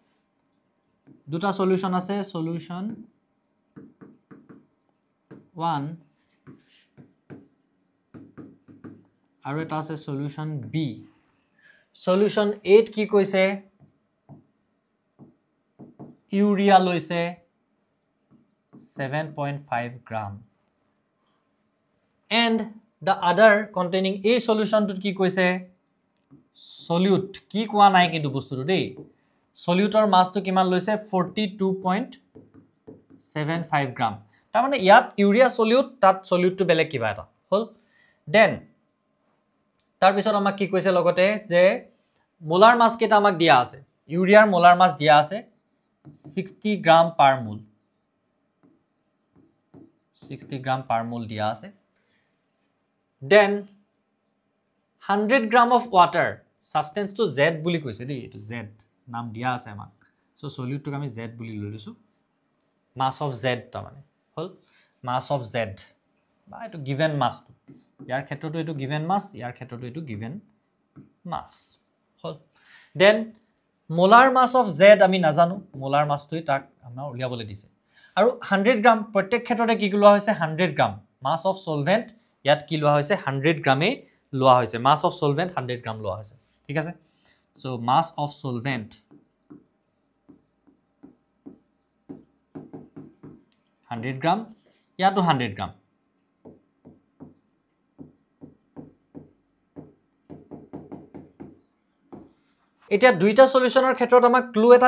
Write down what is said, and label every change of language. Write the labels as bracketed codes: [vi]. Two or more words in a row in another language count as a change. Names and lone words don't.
[as] সলিউশন 1 আৰু এটা আছে সলিউশন B সলিউশন 8 কি কৈছে ইউৰিয়া লৈছে 7.5 গ্রাম [en] and the other containing a solution to [as] কি কৈছে solute কি কোৱা নাই কিন্তু বস্তুটো দেই সলিউটৰ মাছটো কিমান লৈছে 42.75 গ্রাম তাৰ মানে ইয়াত ইউৰিয়া সলিউট তাত সলিউটটো বেলেগ কিবা এটা হল দেন তাৰ পিছত আমাক কি কৈছে লগতে যে [en] molar mass [as] কেটা আমাক দিয়া আছে ইউৰিয়াৰ [en] molar mass [as] দিয়া আছে 60 [en] gram per mole [as] 60 [en] gram per mole [as] দিয়া আছে [en] then 100 gram of water substance to Z [as] বুলি কৈছে দেই এটো Z নাম দিয়া আছে আমাক সো সলিউট টুক আমি Z বুলি লৈ লৈছো [en] mass of Z [as] তা মানে হল [en] mass of Z [as] বা এটো [en] given mass [as] টু ইয়াৰ ক্ষেত্ৰটো এটো [en] given mass [as] ইয়াৰ ক্ষেত্ৰটো এটো [en] given mass [as] হল then [en] molar mass of Z [as] আমি নাজানো [en] molar mass [as] টুই তাক আমাৰ উলিয়াবলৈ দিছে আৰু 100 গ্রাম প্ৰত্যেক ক্ষেত্ৰতে কি লোৱা হৈছে 100 গ্রাম [en] mass of solvent [as] ইয়াত কি লোৱা হৈছে 100 গ্রামে লোৱা হৈছে [en] mass of solvent [as] 100 গ্রাম লোৱা হৈছে ঠিক আছে [en] so mass of solvent [as] 100 গ্রাম ইয়াতো 100 গ্রাম এতিয়া দুইটা সলিউশনৰ ক্ষেত্ৰত আমাক ক্লু এটা